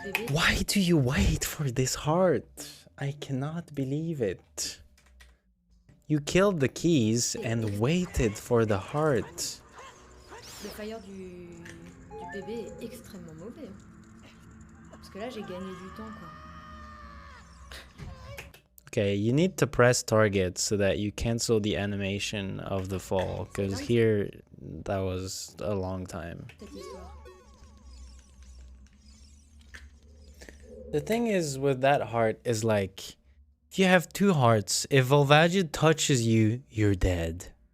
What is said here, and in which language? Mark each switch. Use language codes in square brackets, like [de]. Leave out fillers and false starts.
[en] Why do you wait for this heart? I cannot believe it. You killed the keys and waited for the heart. [fr] Le fire du bébé est extrêmement mauvais. Parce que là, j'ai gagné du temps, quoi. [en] Okay, you need to press target so that you cancel the animation of the fall. Because here, that was a long time. The thing is with that heart is like, if you have two hearts, if Volvagia touches you, you're dead.